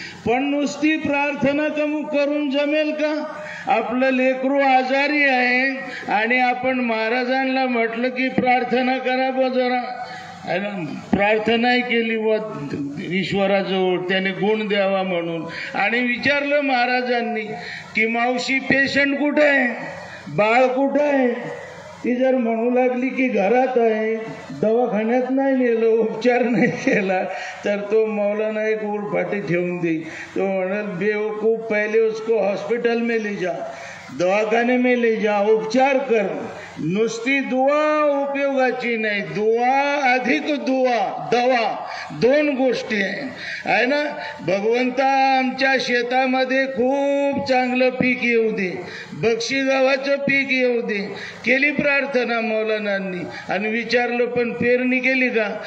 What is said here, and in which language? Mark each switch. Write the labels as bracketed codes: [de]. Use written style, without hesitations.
[mr] पण नुसती प्रार्थना करून जमेल का? आपलं लेकरू आजारी आहे आणि आपण महाराजांना म्हटलं की प्रार्थना करा बा जरा, प्रार्थनाही केली व ईश्वराजवळ त्याने गुण द्यावा म्हणून, आणि विचारलं महाराजांनी की मावशी पेशंट कुठे आहे, बाळ कुठे आहे? ती जर म्हणू लागली की घरात आहे, दवाखान्यात नाही नेलं, उपचार नाही केला, तर तो मौलाना एक उरफाटी ठेवून देईल. तो म्हणाल, [hi] बेवकूफ, पहले उसको हॉस्पिटल में ले जा, दवाखाने में ले जा, उपचार कर. [mr] नुसती दुआ उपयोगाची नाही, दुआ अधिक दुआ, दवा, दोन गोष्टी आहे ना. भगवंता, आमच्या शेतामध्ये खूप चांगलं पीक येऊ दे, बक्षी गावाचं पीक येऊ दे. केली प्रार्थना मौलानांनी आणि विचारलं पण पेरणी केली का?